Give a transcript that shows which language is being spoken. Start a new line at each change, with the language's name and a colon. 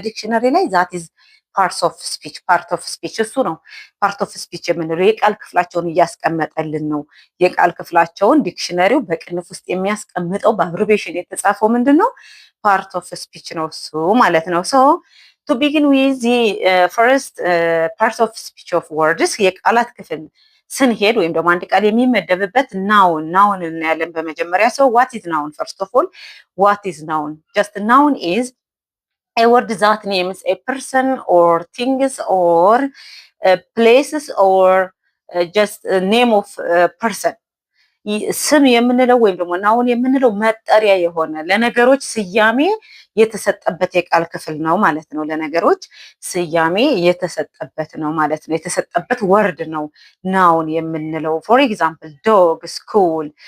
Amharic: ዲክሽነሪ ላይ
English: ዛት ኢዝ ፓርት ኦፍ ስፒች
Amharic: እሱ ነው ፓርት ኦፍ ስፒች የምንለው። የቃል ክፍላቸውን እያስቀመጠልን ነው። የቃል ክፍላቸውን ዲክሽነሪው በቅንፍ ውስጥ የሚያስቀምጠው በአብሪቬሽን የተጻፈው ምንድን ነው? ፓርት ኦፍ ስፒች ነው እሱ ማለት ነው።
English: ሶ ቱ ቢጊን ዊዝ ዚ ፈርስት ፓርት ኦፍ ስፒች ኦፍ ወርድስ
Amharic: የቃላት ክፍል ስንሄድ ወይም ደግሞ አንድ ቃል የሚመደብበት ናውን እናያለን በመጀመሪያ።
English: ሰው ዋት ኢዝ ናውን? ፈርስት ኦፍ ኦል ዋት ኢዝ ናውን? ጀስት ናውን ኢዝ a word that names a person or things or places or just a name of a person.
Amharic: ስም የምንለው ወይም ደግሞ ናውን የምንለው መጠሪያ የሆነ ለነገሮች ስያሜ የተሰጠበት የቃል ክፍል ነው ማለት ነው። ለነገሮች ስያሜ የተሰጠበት ነው ማለት ነው። የተሰጠበት ወርድ ነው ናውን የምንለው።
English: ፎር ኤግዛምፕል ዶግ፣ ስኩል፣